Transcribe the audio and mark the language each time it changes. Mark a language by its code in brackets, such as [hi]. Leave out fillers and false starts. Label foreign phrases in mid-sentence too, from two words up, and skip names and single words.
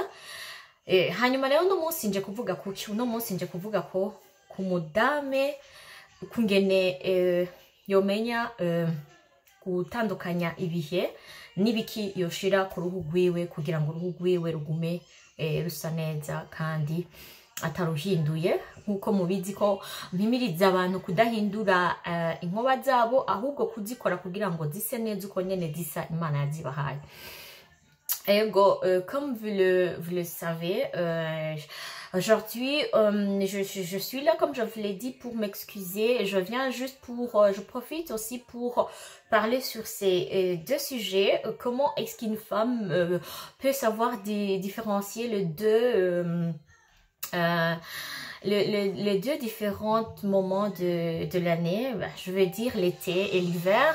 [rn] Hanyuma rero no munsi nje kuvuga kuki, no munsi nje kuvuga ko ku mudame kungene yomenya gutandukanya ibihe n'ibiki yoshira ku ruhu rwiwe kugira ngo uruhu rwiwe rugume rusa neza kandi ataruhinduye. Nkuko mubizi ko mpimiriza abantu kudahindura inkoba zabo, ahubwo kuzikora kugira ngo zise neza uko nyene zisa Imana yazibahaye. Ego, [fr] comme vous le savez, aujourd'hui, je suis là, comme je vous l'ai dit, pour m'excuser. Je viens juste je profite aussi pour parler sur ces 2 sujets. Comment est-ce qu'une femme peut savoir différencier les 2 différents moments de l'année, je veux dire l'été et l'hiver.